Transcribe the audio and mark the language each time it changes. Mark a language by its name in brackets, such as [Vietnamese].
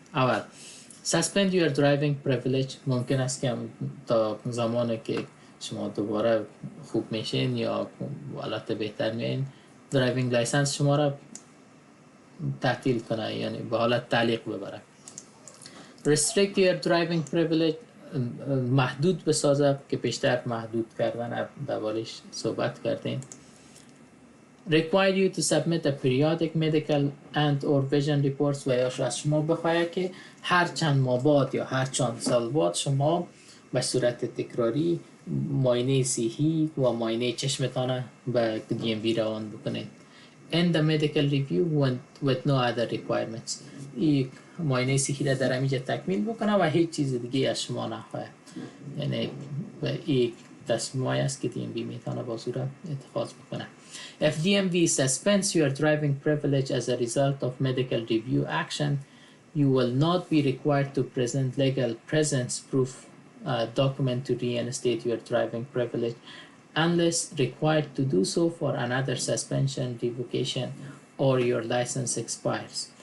[English] اول suspend your driving privilege. [Persian] ممکن است که تا زمانی که شما دوباره خوب میشین یا حالت بهتر میین، درایوینگ لایسنس شما را تعطیل کنه، یعنی به حالت تعلیق ببره. [English] restrict your driving privilege. [Persian] محدود بسازه که پیشتر محدود کردن دربارش صحبت کردیم. [English] require you to submit a periodic medical and or vision reports. [Persian] و یا از شما بخواهد که هر چند ماه بعد یا هر چند سال بعد شما به صورت تکراری معاینه صحی و معاینه چشمتان به DMV روان بکنید. [English] end the medical review with no other requirements. [Persian] این معاینه صحی را در همینجا تکمیل بکنه و هیچ چیز دیگه از شما نخواهد. یعنی این تصمیمی است که DMV میتونه با صورت اتخاذ بکنه. [English] If DMV suspends your driving privilege as a result of medical review action, you will not be required to present legal presence proof document to reinstate your driving privilege unless required to do so for another suspension, revocation or your license expires.